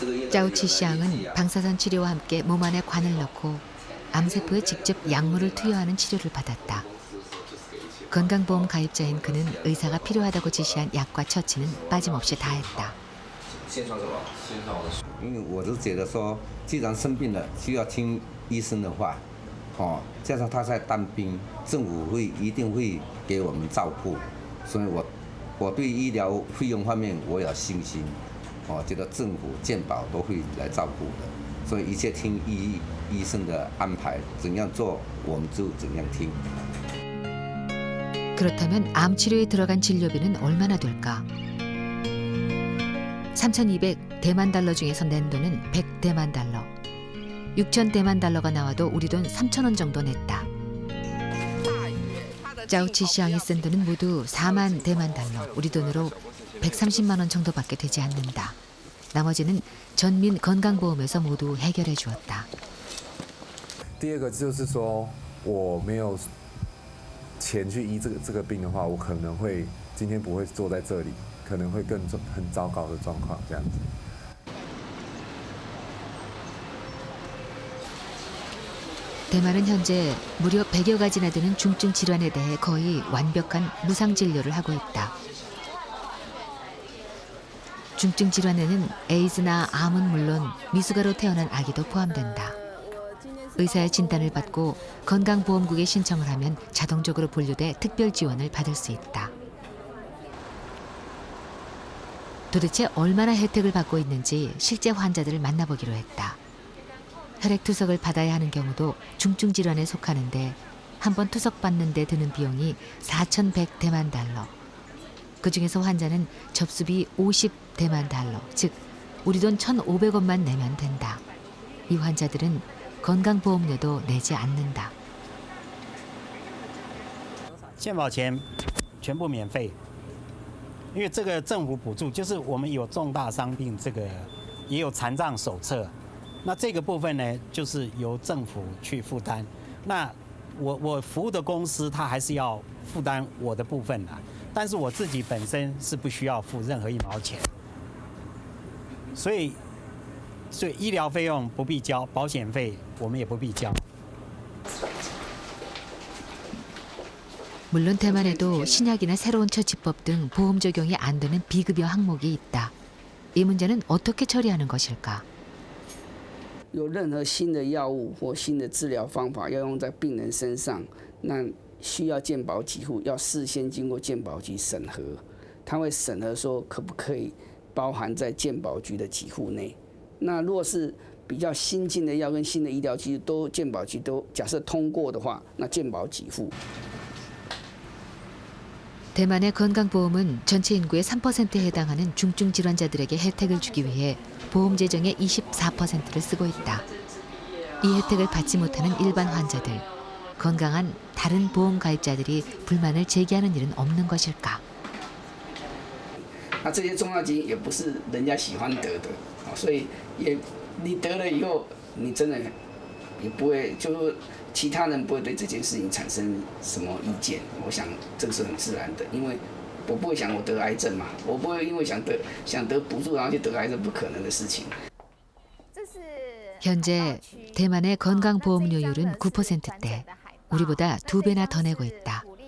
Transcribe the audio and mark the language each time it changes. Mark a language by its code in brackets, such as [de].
[ko] 짜우치시앙은 방사선 치료와 함께 몸 안에 관을 넣고 암세포에 직접 약물을 투여하는 치료를 받았다. 건강보험 가입자인 그는 의사가 필요하다고 지시한 약과 처치는 빠짐없이 다 했다. [zh] 因为我是觉得说，既然生病了，需要听医生的话，加上他在当兵，政府一定会给我们照顾，所以我对医疗费用方面我有信心，觉得政府健保都会来照顾的，所以一切听医生的安排，怎样做我们就怎样听。 [ko] 그렇다면 암 치료에 들어간 진료비는 얼마나 될까? 3,200 대만 달러 중에서 낸 돈은 100 대만 달러. 6,000 대만 달러가 나와도 우리 돈 3,000원 정도 냈다. 짜오치 시앙이 쓴 돈은 모두 4만 대만 달러, 우리 돈으로 130만 원 정도밖에 되지 않는다. 나머지는 전민 건강보험에서 모두 해결해 주었다. [zh] 第二个就是说，我没有钱去医这个病的话，我可能会今天不会坐在这里，可能会很糟糕的状况这样子。 [ko] 대만은 현재 무려 100여 가지나 되는 중증 질환에 대해 거의 완벽한 무상 진료를 하고 있다. 중증 질환에는 에이즈나 암은 물론 미숙아로 태어난 아기도 포함된다. 의사의 진단을 받고 건강보험국에 신청을 하면 자동적으로 분류돼 특별 지원을 받을 수 있다. 도대체 얼마나 혜택을 받고 있는지 실제 환자들을 만나보기로 했다. 혈액 투석을 받아야 하는 경우도 중증 질환에 속하는데 한 번 투석받는 데 드는 비용이 4,100 대만 달러. 그중에서 환자는 접수비 50 대만 달러, 즉 우리 돈 1,500원만 내면 된다. 이 환자들은 건강보험료도 내지 않는다. [zh] 健保钱全部免费，因为这个政府补助就是我们有重大伤病，这个也有残障手册。那这个部分呢，就是由政府去负担。那我服务的公司，它还是要负担我的部分啦。但是我自己本身是不需要付任何1毛钱。所以医疗费用不必交，保险费我们也不必交。 [ko] 물론 대만에도 신약이나 새로운 처치법 등 보험 적용이 안 되는 비급여 항목이 있다. 이 문제는 어떻게 처리하는 것일까? [zh] 有任何新的药物或新的治疗方法要用在病人身上，那需要健保给付，要事先经过健保局审核，他会审核说可不可以包含在健保局的给付内。那如果是比较新进的药跟新的医疗技术都健保局都假设通过的话，那健保给付。 [ko] 대만의 건강보험은 전체 인구의 3%에 해당하는 중증 질환자들에게 혜택을 주기 위해 보험 재정의 24%를 쓰고 있다. 이 혜택을 받지 못하는 일반 환자들, 건강한 다른 보험 가입자들이 불만을 제기하는 일은 없는 것일까? [zh] 那这些重要基因也不是人家喜欢得的，所以你得了以后，你真的也不会就。其他人不会对这件事情产生什么意见，我想这个是很自然的，因为我不会想我得癌症嘛，我不会因为想得补助然后去得癌症，不可能的事情。 [ko] 현재 대만의 건강보험료율은 9%대, 우리보다 2배나 더 내고 있다.